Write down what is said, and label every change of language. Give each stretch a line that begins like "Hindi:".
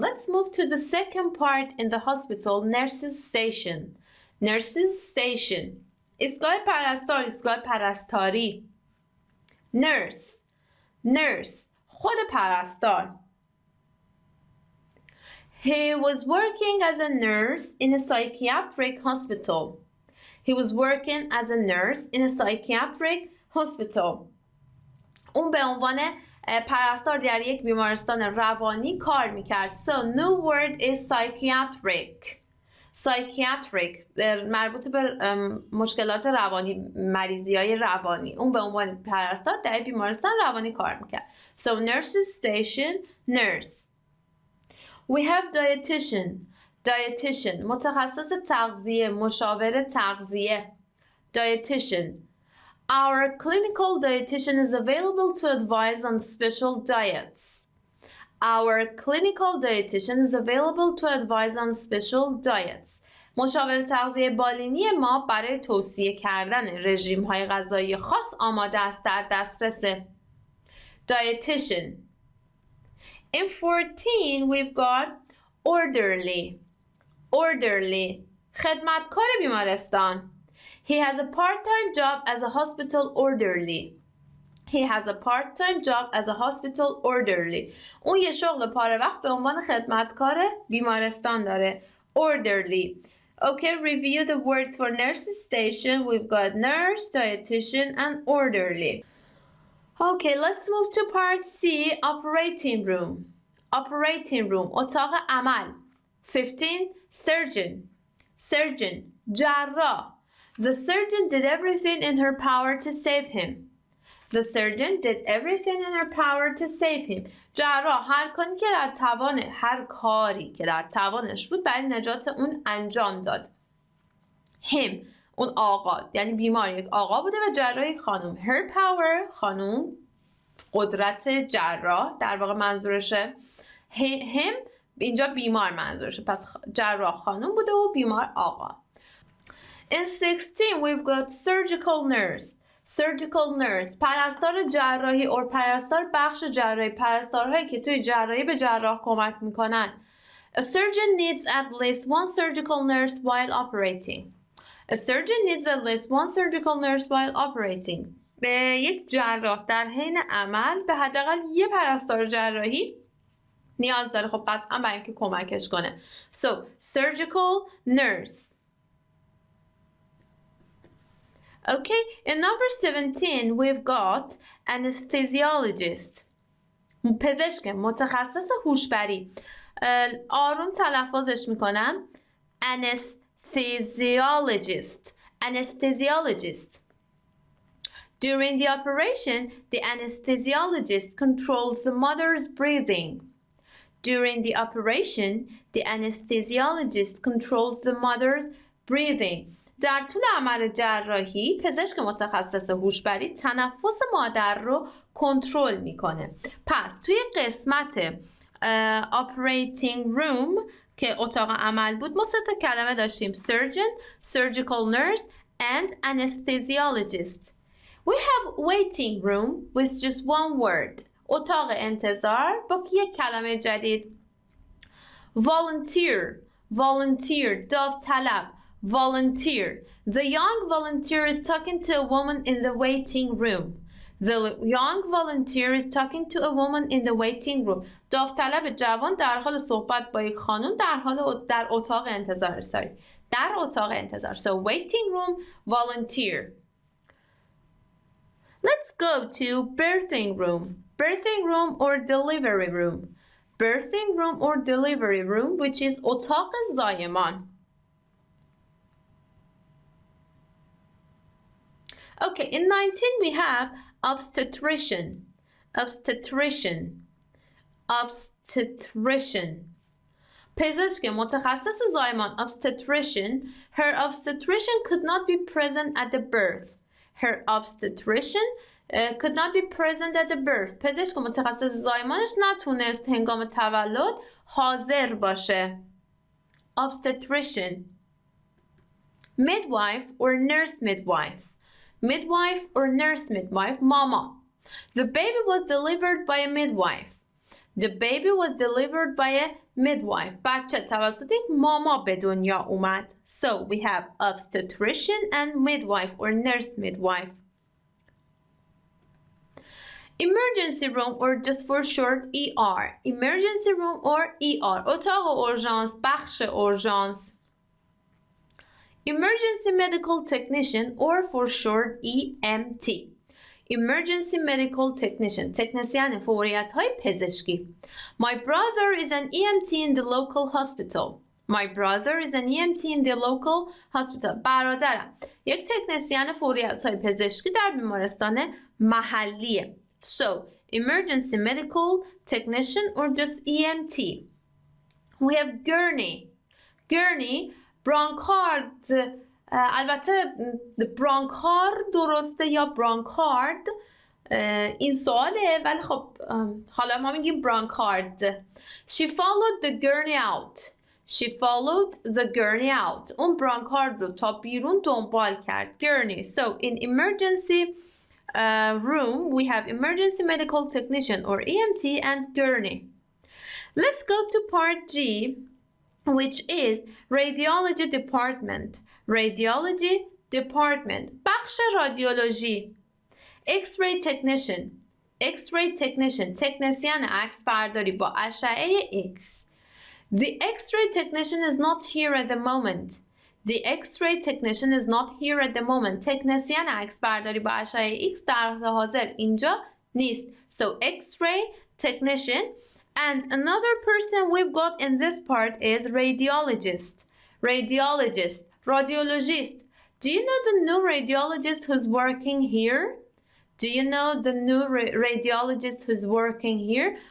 English: Let's move to the second part in the hospital, nurses station. Nurses station.
Persian: ایستگاه پرستار، ایستگاه پرستاری.
English: Nurse. Nurse.
Persian: خود پرستار.
English: He was working as a nurse in a psychiatric hospital. He was working as a nurse in a psychiatric hospital.
Persian: اون به عنوان پرستار در یک بیمارستان روانی کار میکرد.
English: So new word is psychiatric.
Persian: Psychiatric مربوط به مشکلات روانی، مریضی های روانی. اون به عنوان پرستار در بیمارستان روانی کار میکرد.
English: So nurses station, nurse. We have dietitian.
Persian: Dietitian متخصص تغذیه، مشاور تغذیه.
English: Dietitian. Our clinical dietitian is available to advise on special diets. Our clinical dietitian is available to advise on special diets.
Persian: مشاور تغذیه بالینی ما برای توصیه کردن رژیم‌های غذایی خاص آماده است، در دسترسه.
English: Dietitian. In 14 we've got orderly. Orderly.
Persian: خدمتکار بیمارستان.
English: He has a part-time job as a hospital orderly. He has a part-time job as a hospital orderly.
Persian: اون یه شغل پاره وقت به عنوان خدمتکار بیمارستان داره.
English: Orderly. Okay, review the words for nurses station. We've got nurse, dietitian, and orderly. Okay, let's move to part C, operating room. Operating room.
Persian: اتاق عمل.
English: 15, surgeon. Surgeon. جراح. The surgeon did everything in her power to save him. The surgeon did everything in her power to save him.
Persian: جراح هر کاری که در توانش بود برای نجات اون انجام داد.
English: Him.
Persian: اون آقا، یعنی بیمار یک آقا بوده و جراح یک خانم.
English: Her power. خانم.
Persian: قدرت جراح در واقع منظورشه. Him. اینجا بیمار منظورشه. پس جراح خانم بوده و بیمار آقا.
English: In 16 we've got surgical nurse. Surgical nurse.
Persian: پرستار جراحی or پرستار بخش جراحی. پرستارهایی که توی جراحی به جراح کمک میکنن.
English: A surgeon needs at least one surgical nurse while operating. A surgeon needs at least one surgical nurse while operating.
Persian: به یک جراح در حین عمل به حداقل یه پرستار جراحی نیاز داره. خب قطعا برای اینکه کمکش کنه.
English: So surgical nurse. Okay, in number 17 we've got anesthesiologist.
Persian: پزشک متخصص هوشبری. آروم تلفظش میکنم.
English: Anesthesiologist. Anesthesiologist. During the operation, the anesthesiologist controls the mother's breathing. During the operation, the anesthesiologist controls the mother's breathing.
Persian: در طول عمل جراحی پزشک متخصص هوشبری تنفس مادر رو کنترل میکنه. پس توی قسمت operating room که اتاق عمل بود ما 3 تا کلمه داشتیم:
English: surgeon, surgical nurse and anesthesiologist. We have waiting room with just one word.
Persian: اتاق انتظار با یک کلمه جدید.
English: volunteer, volunteer داوطلب volunteer. The young volunteer is talking to a woman in the waiting room. The young volunteer is talking to a woman in the waiting room.
Persian: داوطلب جوان در حال صحبت با یک خانم در اتاق انتظار. در اتاق انتظار.
English: So waiting room, volunteer. Let's go to birthing room. Birthing room or delivery room. Birthing room or delivery room, which is
Persian: اتاق زایمان.
English: Okay, in 19 we have obstetrician. Obstetrician. Obstetrician.
Persian: پزشک متخصص زایمان obstetrician.
English: Her obstetrician could not be present at the birth. Her obstetrician could not be present at the birth.
Persian: پزشک متخصص زایمانش نتونست هنگام تولد حاضر باشه.
English: Obstetrician. Midwife or nurse midwife. Midwife or nurse midwife. Mama. The baby was delivered by a midwife. The baby was delivered by a midwife.
Persian: بچه توسط یک ماما به دنیا اومد.
English: So we have obstetrician and midwife or nurse midwife. Emergency room or just for short ER. Emergency room or ER.
Persian: اتاق اورژانس، بخش اورژانس.
English: Emergency medical technician or for short EMT. Emergency medical technician.
Persian: تکنسین فوریت‌های پزشکی.
English: My brother is an EMT in the local hospital. My brother is an EMT in the local hospital.
Persian: برادرم یک تکنسین فوریت‌های پزشکی در بیمارستان محلیه.
English: So, emergency medical technician or just EMT. We have gurney. Gurney, brancard.
Persian: البته برانکارد درسته یا برانکارد این سواله ولی خب حالا ما میگیم برانکارد.
English: She followed the gurney out. She followed the gurney out.
Persian: اون برانکارد رو تا بیرون دنبال کرد.
English: Gurney. So in emergency room we have emergency medical technician or EMT and gurney. Let's go to part G, which is radiology department. Radiology department.
Persian: بخش رادیولوژی.
English: X-ray technician. X-ray technician.
Persian: تکنسین عکس برداری با اشعه X.
English: The X-ray technician is not here at the moment. The X-ray technician is not here at the moment.
Persian: تکنسین عکس برداری با اشعه X در حال حاضر اینجا نیست.
English: So X-ray technician. And another person we've got in this part is radiologist. Radiologist. Radiologist. Do you know the new radiologist who's working here? Do you know the new radiologist who's working here?